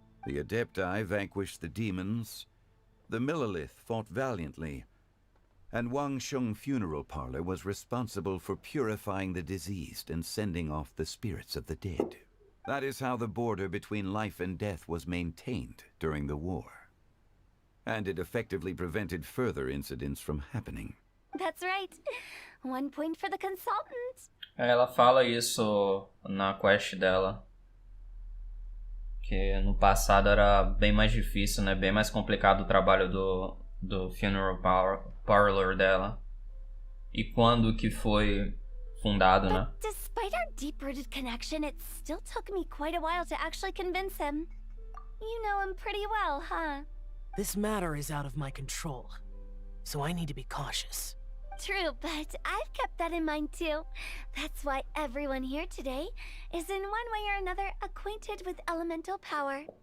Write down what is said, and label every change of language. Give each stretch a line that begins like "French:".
English: The Adepti vanquished the demons, the Millelith fought valiantly, and Wangsheng Funeral Parlor was responsible for purifying the diseased and sending off the spirits of the dead. That is how the border between life and death was maintained during the war. And it effectively prevented further incidents from happening. That's right. 1 point for the consultant.
Portuguese: Ela fala isso na quest dela. Que no passado era bem mais difícil, né? Bem mais complicado o trabalho do funeral parlor dela. E quando que foi fundado, né?
English: But despite our deep-rooted connection, it still took me quite a while to actually convince him. You know him pretty well, huh? This matter is out of my control, so I need to be cautious. True, but I've kept that in mind too. That's why everyone here today is in one way or another acquainted with elemental power.